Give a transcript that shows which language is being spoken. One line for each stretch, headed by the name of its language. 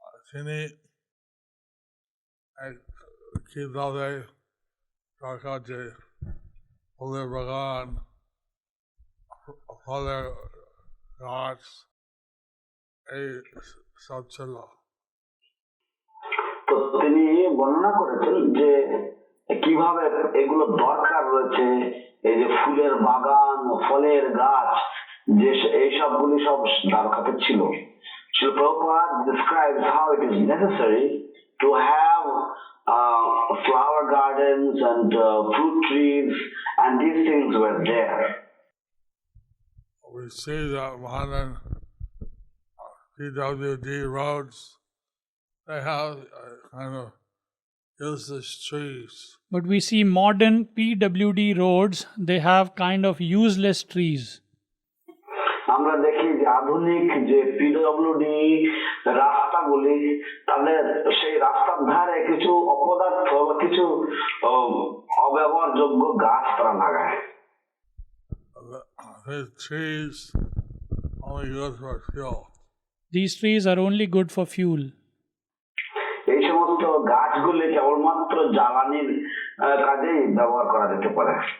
Bangla: তিনি কিভাবে দ্বারকা যে ফুলের বাগান, ফলের গাছ এই সব ছিল। তো তিনি বর্ণনা করেছেন যে কিভাবে এগুলো দরকার রয়েছে, এই যে ফুলের বাগান, ফলের গাছ, যে এই সবগুলি সব দ্বারকাতে ছিল।
English: Srila Prabhupada describes how it is necessary to have flower gardens and fruit trees, and these things were there. We see that modern PWD roads, they have kind of useless trees. But we see modern PWD roads, they have kind of useless trees.
Bangla: আমরা দেখি যে আধুনিক যে PWD রাস্তাগুলি তাদের সেই রাস্তার ধারে কিছু অপদার্থ বা কিছু অব্যবহারযোগ্য গাছ তারা লাগায়।
English: These trees only good for fuel. These trees are only good for fuel.
Bangla: এই সমস্ত গাছগুলি কেবলমাত্র জ্বালানির কাজেই ব্যবহার করা যেতে পারে।